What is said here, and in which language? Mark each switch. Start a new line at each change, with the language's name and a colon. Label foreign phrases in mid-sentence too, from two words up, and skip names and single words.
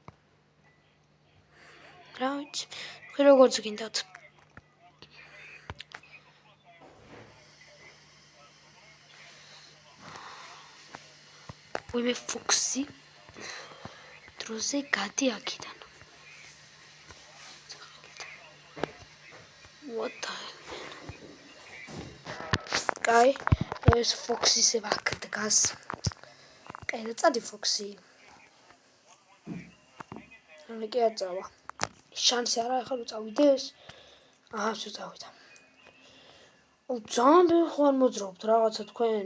Georgian: რა ვიცი, თქვენ როგორც გინდათ. ვიმე ფოქსი დროზე გადი აქედან.
English: What the hell?
Georgian: კაი, ეს ფოქსისე აქ დგას. კაი, და წადი ფოქსი. ანუ კი არ წავა. შანსი არა, ახლა რო წავიდეს. აჰა, შე წავიდა. ძალიან ხო არ მოძრაობთ რაღაცა თქვენ.